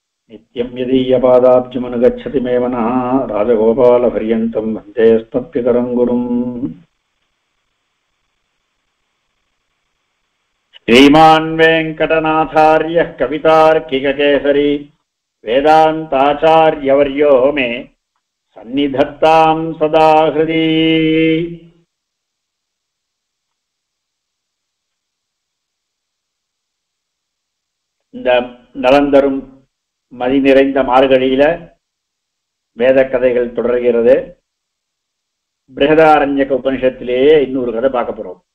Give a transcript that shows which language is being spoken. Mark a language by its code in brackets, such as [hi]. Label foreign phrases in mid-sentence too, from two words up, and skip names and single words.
[sa] नित्यं यदीयपादाब्जमनुगच्छति मे मनः राजगोपालपर्यन्तं वन्देऽस्मत्पितरं गुरुम्। श्रीमान् वेङ्कटनाथार्यः कवितार्किककेसरी वेदान्ताचार्यवर्यो मे सन्निधत्तां सदा हृदि। [ta] இந்த நலந்தரும் மதி நிறைந்த மார்கழியில வேத கதைகள் தொடர்கிறது. பிருஹதாரண்யக உபனிஷத்திலேயே இன்னொரு கதை பார்க்க போறோம்.